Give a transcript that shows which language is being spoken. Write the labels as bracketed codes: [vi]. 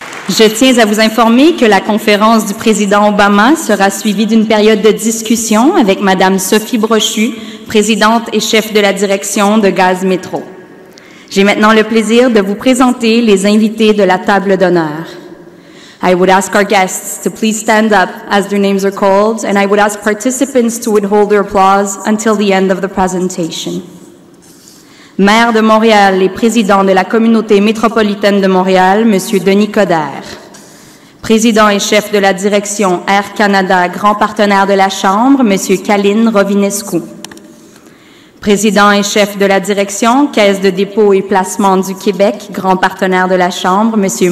[fr] Je tiens à vous informer que la conférence du président Obama sera suivie d'une période de discussion avec Madame Sophie Brochu, présidente et chef de la direction de Gaz Métro. J'ai maintenant le plaisir de vous présenter les invités de la table d'honneur. [en] I would ask our guests to please stand up as their names are called, and I would ask participants to withhold their applause until the end of the presentation. [fr] Maire de Montréal et président de la communauté métropolitaine de Montréal, M. Denis Coderre. Président et chef de la direction Air Canada, grand partenaire de la Chambre, M. Kaline Rovinescu. Président et chef de la direction Caisse de dépôt et placement du Québec, grand partenaire de la Chambre, M.